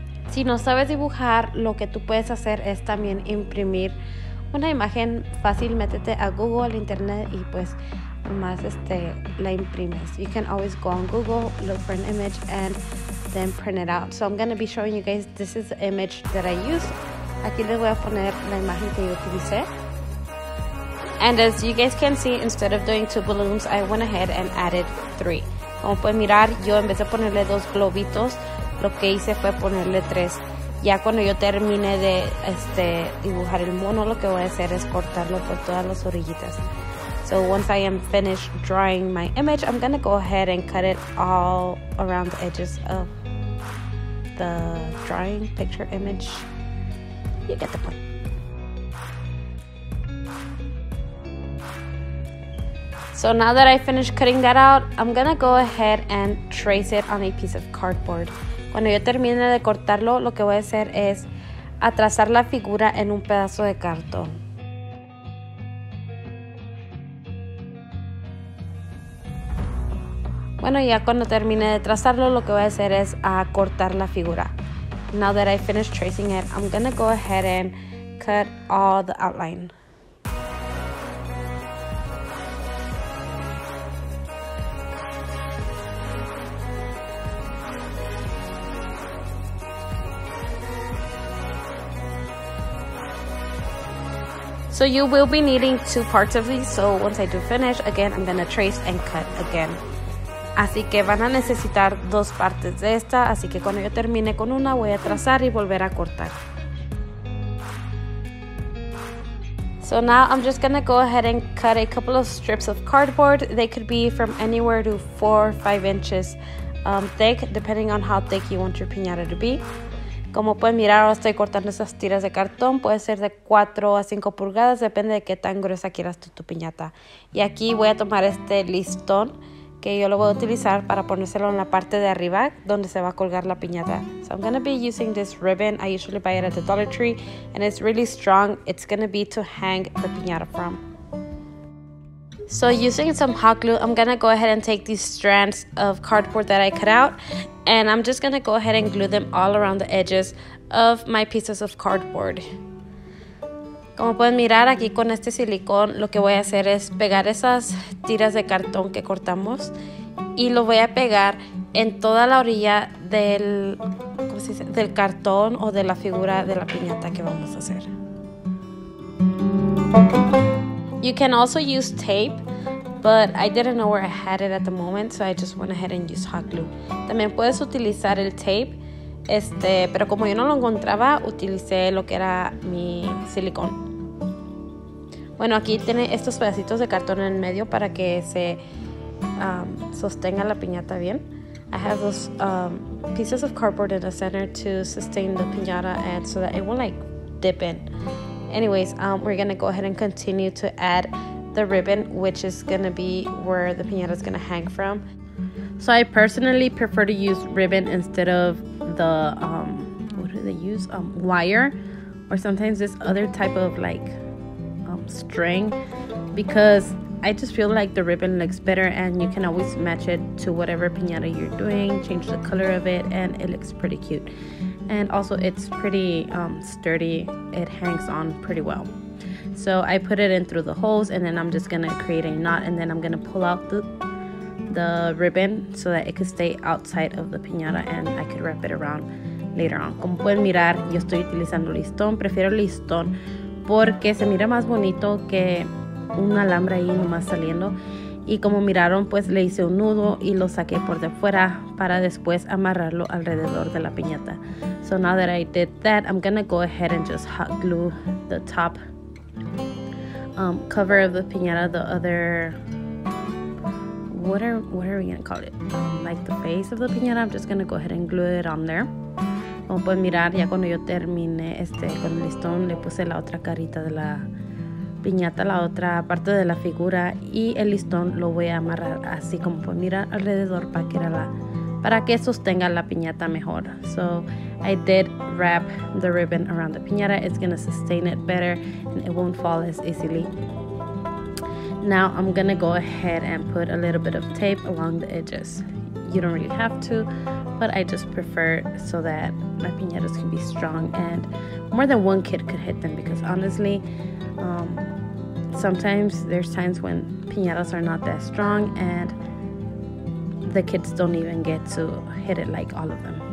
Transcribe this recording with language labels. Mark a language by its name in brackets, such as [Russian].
[Spanish] Si no sabes dibujar, lo que tú puedes hacer es también imprimir una imagen fácil. Métete a Google, al internet, y pues más la imprimes. [English] You can always go on Google, look for an image, and then print it out. So I'm going to be showing you guys, this is the image that I used. [Spanish] Aquí les voy a poner la imagen que yo utilicé. [English] And as you guys can see, instead of doing 2 balloons, I went ahead and added 3. [Spanish] Como pueden mirar, yo en vez de ponerle 2 globitos, lo que hice fue ponerle 3. Ya cuando yo termine de dibujar el mono, lo que voy a hacer es cortarlo por todas las orillitas. [English] So once I am finished drawing my image, I'm going to go ahead and cut it all around the edges of the drawing, picture, image. You get the point. So now that I finished cutting that out, I'm going to go ahead and trace it on a piece of cardboard. [Spanish] Cuando yo termine de cortarlo, lo que voy a hacer es trazar la figura en un pedazo de cartón. Bueno, ya cuando termine de trazarlo, lo que voy a hacer es cortar la figura. [English] Now that I finished tracing it, I'm going to go ahead and cut all the outline. So you will be needing 2 parts of these. So once I do finish, again, I'm going to trace and cut again. [Spanish] Así que van a necesitar 2 partes de esta, así que cuando yo termine con una voy a trazar y volver a cortar. [English] So now I'm just going to go ahead and cut a couple of strips of cardboard. They could be from anywhere to 4 or 5 inches thick, depending on how thick you want your piñata to be. [Spanish] Como pueden mirar, ahora estoy cortando esas tiras de cartón. Puede ser de 4 a 5 pulgadas, depende de qué tan gruesa quieras tu piñata. Y aquí voy a tomar este listón, que yo lo voy a utilizar para ponérselo en la parte de arriba donde se va a colgar la piñata. [English] So I'm going to be using this ribbon. I usually buy it at the Dollar Tree, and it's really strong. It's going to be to hang the piñata from. So using some hot glue, I'm going to go ahead and take these strands of cardboard that I cut out, and I'm just going to go ahead and glue them all around the edges of my pieces of cardboard. [Spanish] Como pueden mirar, aquí con este silicón lo que voy a hacer es pegar esas tiras de cartón que cortamos y lo voy a pegar en toda la orilla del cartón o de la figura de la piñata que vamos a hacer. [English] You can also use tape, but I didn't know where I had it at the moment, so I just went ahead and used hot glue. [Spanish] También puedes utilizar el tape, pero como yo no lo encontraba, utilicé lo que era mi silicón. Bueno, aquí tiene estos pedacitos de cartón en medio para que se sostenga la piñata bien. [English] I have those pieces of cardboard in the center to sustain the piñata and so that it won't like dip in. Anyways, we're going to go ahead and continue to add the ribbon, which is going to be where the piñata is going to hang from. So I personally prefer to use ribbon instead of the, what do they use? Wire, or sometimes this other type of string, because I just feel like the ribbon looks better and you can always match it to whatever piñata you're doing, change the color of it, and it looks pretty cute. And also it's pretty sturdy, it hangs on pretty well. So I put it in through the holes, and then I'm just gonna create a knot, and then I'm gonna pull out the ribbon so that it could stay outside of the piñata and I could wrap it around later on. [Spanish] Como pueden mirar, yo estoy utilizando listón. Prefiero listón porque se mira más bonito que un alambre ahí nomás saliendo. y como miraron pues le hice un nudo y lo saqué por de fuera para después amarrarlo alrededor de la piñata. [English] So now that I did that, I'm gonna go ahead and just hot glue the top cover of the piñata, the other, what are we gonna call it, like the face of the piñata. I'm just gonna go ahead and glue it on there. [Spanish] Como pueden mirar, ya cuando yo terminé con el listón, le puse la otra carita de la piñata, la otra parte de la figura, y el listón lo voy a amarrar así como pueden mirar alrededor para que sostenga la piñata mejor. [English] So I did wrap the ribbon around the piñata. It's gonna sustain it better and it won't fall as easily. Now I'm gonna go ahead and put a little bit of tape along the edges. You don't really have to, but I just prefer so that my piñatas can be strong and more than one kid could hit them, because honestly, sometimes there's times when piñatas are not that strong and the kids don't even get to hit it like all of them.